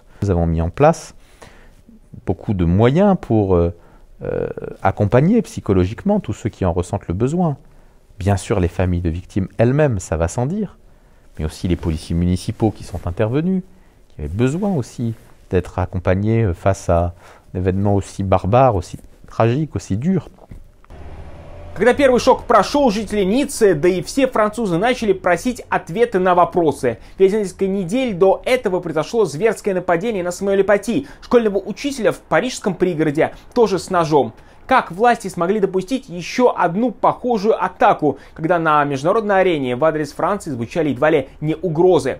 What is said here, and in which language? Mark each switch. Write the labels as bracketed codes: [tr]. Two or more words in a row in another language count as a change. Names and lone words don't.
[fr] Nous avons mis en place beaucoup de moyens pour accompagner psychologiquement tous ceux qui en ressentent le besoin. Bien sûr, les familles de victimes elles-mêmes, ça va sans dire, mais aussi les policiers municipaux qui sont intervenus, qui avaient besoin aussi d'être accompagnés face à un événement aussi barbare, aussi tragique, aussi dur. [ru] Когда первый шок прошел, жители Ниццы, да и все французы начали просить ответы на вопросы. Ведь за несколько недель до этого произошло зверское нападение на Самуэля Пати, школьного учителя в парижском пригороде, тоже с ножом. Как власти смогли допустить еще одну похожую атаку, когда на международной арене в адрес Франции звучали едва ли не угрозы?